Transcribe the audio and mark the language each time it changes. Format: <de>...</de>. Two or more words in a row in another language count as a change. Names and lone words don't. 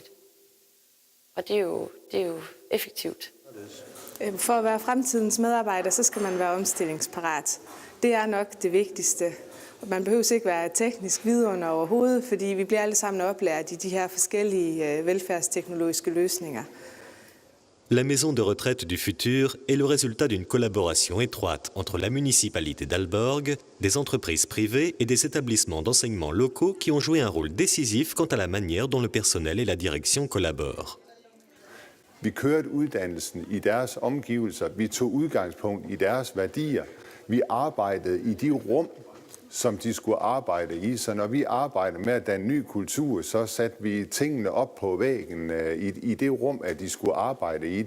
<da>Og det er jo effektivt. For at være fremtidens medarbejder, så skal man være omstillingsparat. Det er nok det vigtigste. Man behøver ikke være teknisk vidunder overhovedet, fordi vi bliver alle sammen oplært i de her forskellige velfærdsteknologiske løsninger.</da> <fr>La maison de retraite du futur est le résultat d'une collaboration étroite entre la municipalité d'Aalborg, des entreprises privées et des établissements d'enseignement locaux qui ont joué un rôle décisif quant à la manière dont le personnel et la direction collaborent.</fr> <da>Vi kørte uddannelsen i deres omgivelser, vi tog udgangspunkt i deres værdier, vi arbejdede i de rum, som de skulle arbejde i. Så når vi arbejdede med at danne ny kultur, så satte vi tingene op på væggen i det rum, at de skulle arbejde i.</da>